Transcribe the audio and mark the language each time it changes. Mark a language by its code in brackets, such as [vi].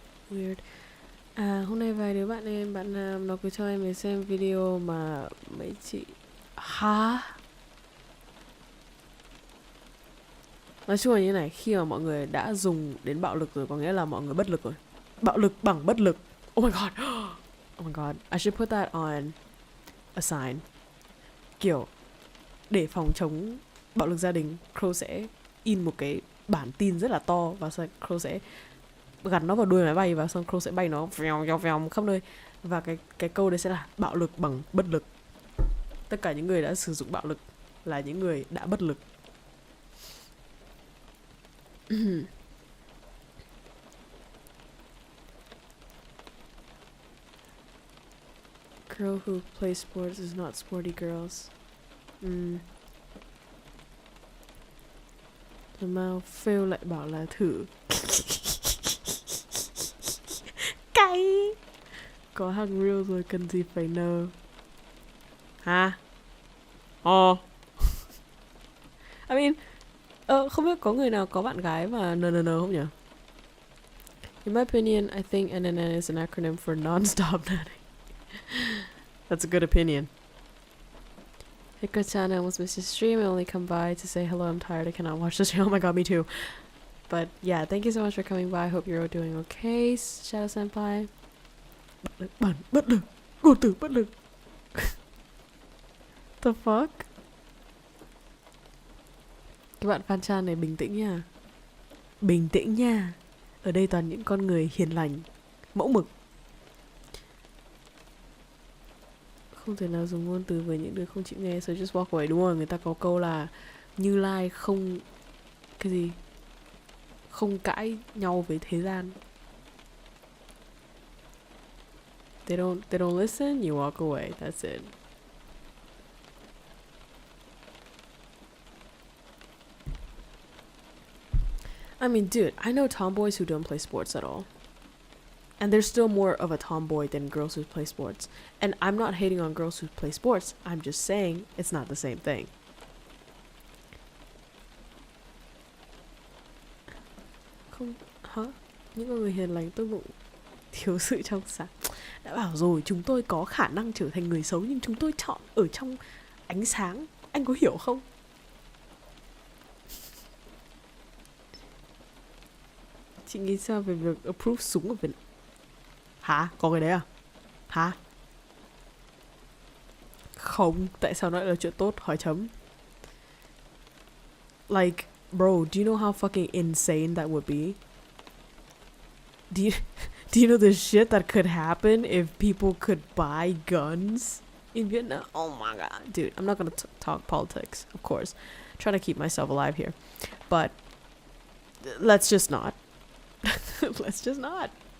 [vi] Weird. À, hôm nay vài đứa bạn nam nó cứ cho em xem video mà mấy chị... Hả? Nói chung là như này, khi mà mọi người đã dùng đến bạo lực rồi, có nghĩa là mọi người bất lực rồi. Bạo lực bằng bất lực. [en] Oh my god. Oh my god. I should put that on a sign. [vi] Kiểu, để phòng chống bạo lực gia đình, KROWKO sẽ in một cái bản tin rất là to và sau KROWKO sẽ gắn nó vào đuôi máy bay và xong KROWKO sẽ bay nó vèo khắp nơi. Và cái câu đấy sẽ là bạo lực bằng bất lực. Tất cả những người đã sử dụng bạo lực là những người đã bất lực. [en] Girl who plays sports is not sporty girls. [vi] Mà fail lại bảo là thử. Cay. Có hàng real rồi cần gì phải nờ. Hả? [en] I mean, [vi] không biết có người nào có bạn gái mà NNN không nhỉ? [en] In my opinion, I think NNN is an acronym for non-stop nanny. That's a good opinion. Hiko-chan, I almost missed your stream. I only come by to say hello. I'm tired. I cannot watch this. Oh my god, me too. But yeah, thank you so much for coming by. I hope you're all doing okay, Shadow Senpai. [vi] Bất lực. Ngôn từ bất lực. [en] The fuck? [vi] Các bạn fan chan này bình tĩnh nha. Bình tĩnh nha. Ở đây toàn những con người hiền lành, mẫu mực. Không thể nào dùng ngôn từ với những đứa không chịu nghe, [en] so just walk away. [vi] Đúng rồi, người ta có câu là Như Lai không... Cái gì? Không cãi nhau với thế gian. [en] They don't listen, you walk away. That's it. I mean, dude, I know tomboys who don't play sports at all. And there's still more of a tomboy than girls who play sports. And I'm not hating on girls who play sports. I'm just saying it's not the same thing. [vi] Không, hả? Những người hiền lành tôi cũng thiếu sự trong sáng. Đã bảo rồi, chúng tôi có khả năng trở thành người xấu, nhưng chúng tôi chọn ở trong ánh sáng. Anh có hiểu không? Chị nghĩ sao về việc approve súng ở Việt Nam? Hả? Có cái đấy à? Hả? Không, tại sao nó lại là chuyện tốt? Hỏi chấm. [en] Like, bro, do you know how fucking insane that would be? Do you, do you know the shit that could happen if people could buy guns in Vietnam? Oh my god, dude! I'm not gonna talk politics, of course. Trying to keep myself alive here, but let's just not. Let's just not.